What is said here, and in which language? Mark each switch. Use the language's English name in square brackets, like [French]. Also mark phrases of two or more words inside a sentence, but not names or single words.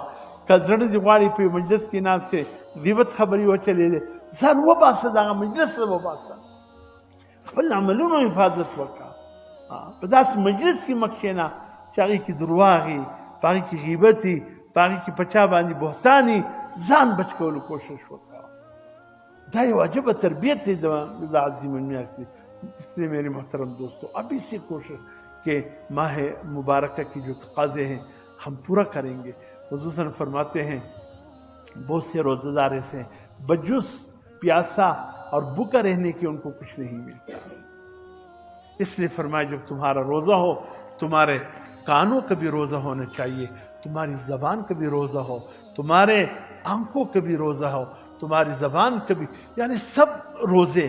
[Pashto] که زړه دې غواړي په مجلس کې ناست یې غیبت خبرې وچلېدې ځان وباسه، دغه مجلس وباسه، خپل عملونو حفاظت وکړه. په داسې مجلس کې مه کښېنه چې هغې کې درواغ وي، په هغې کې غیبت وي، په هغې کې په چا باندې بهتان وي. ځان بچ کولو کوشش وکړه. دا یو عجبه تربیت دی د عظیم المیاشت دی. [Urdu] اس لیے میرے محترم دوستو ابھی سے کوشش کہ ماہ مبارکہ کی جو تقاضے ہیں ہم پورا کریں گے. حضور صلی اللہ علیہ وسلم فرماتے ہیں بہت سے روزہ دار ایسے ہیں بجز پیاسا اور بھوکا رہنے کے ان کو کچھ نہیں ملتا. اس لیے فرمایا جب تمہارا روزہ ہو تمہارے کانوں کا بھی روزہ ہونا چاہیے، تمہاری زبان کا بھی روزہ ہو، تمہارے آنکھوں کا بھی روزہ ہو، تمہاری زبان کا بھی، یعنی سب روزے.